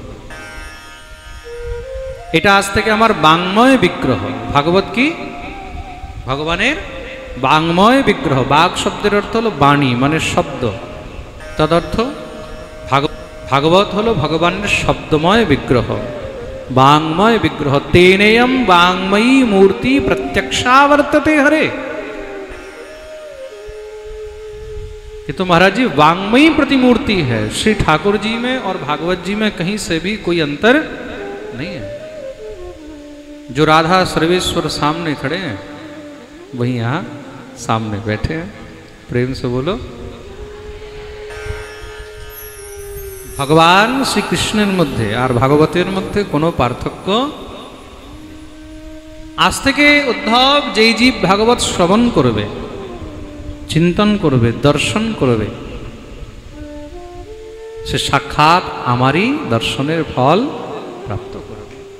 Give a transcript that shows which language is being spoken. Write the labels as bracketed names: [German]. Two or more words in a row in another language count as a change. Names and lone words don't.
[Bangla] এটা আজ থেকে আমার বাংময় বিগ্রহ। ভাগবত কি? ভগবানের বাংময় বিগ্রহ। বাগ শব্দের অর্থ হলো বাণী, মানে শব্দ। তদর্থ ভাগবত হলো ভগবানের শব্দময় বিগ্রহ, বাংময় বিগ্রহ। [Sanskrit] তেনেয়ম वाङ्मयी मूर्ति प्रत्यक्षावर्तते हरे। [Hindi] ये तो महाराज जी वाङ्मयी प्रतिमूर्ति है। श्री ठाकुर जी में और भागवत जी में कहीं से भी कोई अंतर नहीं है। जो राधा सर्वेश्वर सामने खड़े हैं वही यहाँ सामने बैठे हैं। प्रेम से बोलो। [Bangla] भगवान श्री कृष्णের মধ্যে আর ভাগবতের মধ্যে কোনো পার্থক্য। আজ থেকে উদ্ধব যেই জীব ভাগবত শ্রবণ করবে, চিন্তন করবে, দর্শন করবে, সে সাক্ষাৎ আমারই দর্শনের ফল প্রাপ্ত করবে।